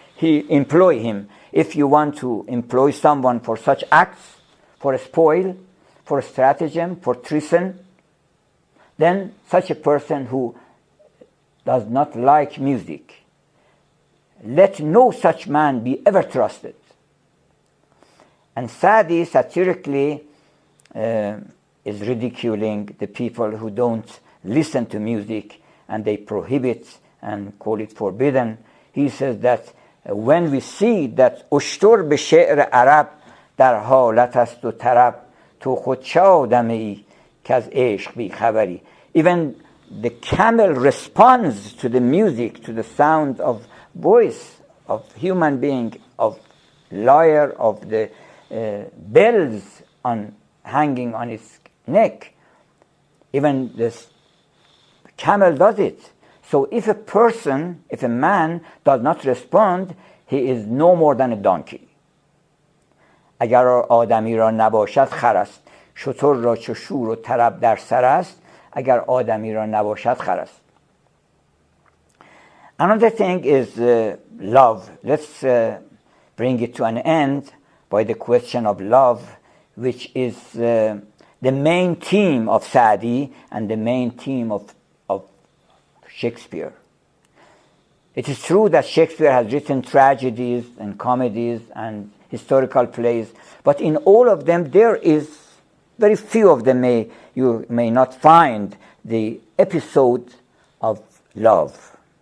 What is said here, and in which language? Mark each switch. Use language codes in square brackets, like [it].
[en] Employ him. If you want to employ someone for such acts, for a spoil, for a stratagem, for treason, then such a person who does not like music, let no such man be ever trusted. And Saadi satirically is ridiculing the people who don't listen to music and they prohibit and call it forbidden. He says that when we see that [fa] اشتر به شعر عرب در حالت است و طرب تو خود چه آدمی که از عشق بی خبری. [en] Even the camel responds to the music, to the sound of voice of human being, of lyre, of the bells hanging on its neck. Even this camel does it. So if a man does not respond, he is no more than a donkey. [fa] اگر آدمی را نباشد خر است، شتر را چو شور و طرب در سر است، اگر آدمی را نباشد خر است. [en] Another thing is love. Let's bring it to an end by the question of love, which is the main theme of Saadi and the main theme of Shakespeare. It is true that Shakespeare has written tragedies and comedies and historical plays, but in all of them there is very few of them you may not find the episode of love.